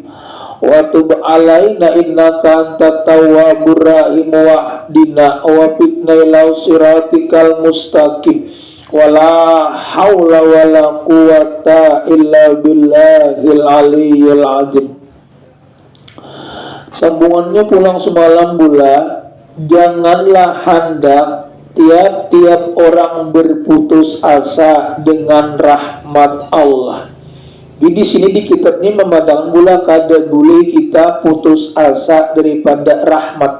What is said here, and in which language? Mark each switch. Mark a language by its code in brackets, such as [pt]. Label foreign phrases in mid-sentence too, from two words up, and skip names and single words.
[ar] وتب علينا إنك أنت التواب الرحيم. واهدنا وفتنا إلى صراطك المستقيم. ولا حول ولا قوة إلا بالله العلي العظيم. [bjn] Sambungannya pulang semalam pula. Janganlah hendak tiap-tiap orang berputus asa dengan rahmat Allah. Jadi di sini di kitab ini memandang pula kada boleh kita putus asa daripada rahmat.